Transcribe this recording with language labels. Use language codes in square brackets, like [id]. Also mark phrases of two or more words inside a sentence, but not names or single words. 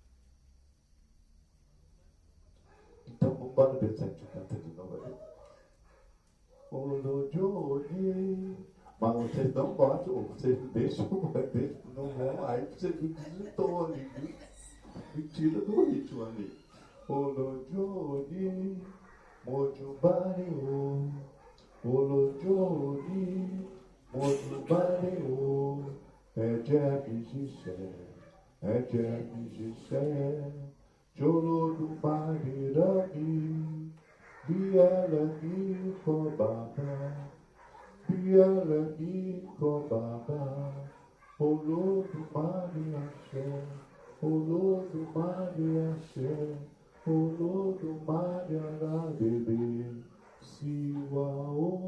[pt] Então, vamos embora ver se a gente canta de novo ali. Olojoli. Mas vocês não gostam, vocês deixam, não vão, aí vocês me desvirtuam ali, me tira do ritmo ali. [yo] Olojoli, mojubario, olojoli, mojubario, ẹ̀jẹ̀ mi ṣiṣẹ́, ẹ̀jẹ̀ mi ṣiṣẹ́, Olódùmarè rán mi, bí ẹlẹ́mí kọ́ bàbá, bí ẹlẹ́mí kọ́ bàbá, Olódùmarè àṣẹ, Olódùmarè àṣẹ, Olódùmarè aládèrè sí wa ó,